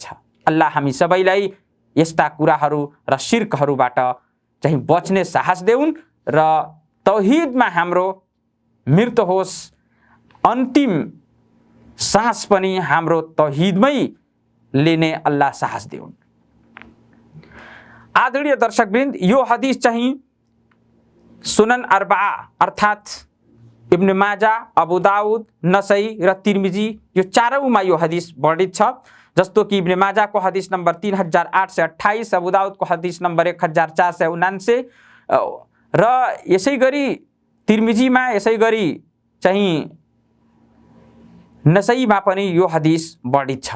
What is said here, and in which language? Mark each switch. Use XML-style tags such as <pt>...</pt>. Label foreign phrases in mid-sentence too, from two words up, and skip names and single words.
<ne>अल्लाह हामी सबैलाई यस्ता कुराहरू र शिर्कहरूबाट चाहिँ बच्ने साहस देउन् र तौहिदमा हाम्रो मृत्यु होस्, अन्तिम सास पनि हाम्रो तौहिदमै लिने अल्लाह साहस देउन्। आदरणीय दर्शकवृन्द, यो हदिस चाहिँ सुनन अर्बआ अर्थात् इब्न माजा, अबू दाऊद, नसई र तिर्मिजी यो चारौँमा यो हदिस वर्णित छ। जस्तो कि इब्न माजाको हदिस नम्बर 3828, अबू दाऊदको हदिस नम्बर 1479 र यसै गरी तिर्मिजीमा, यसै गरी चाहिँ नसईमा पनि यो हदिस वर्णित छ।</ne>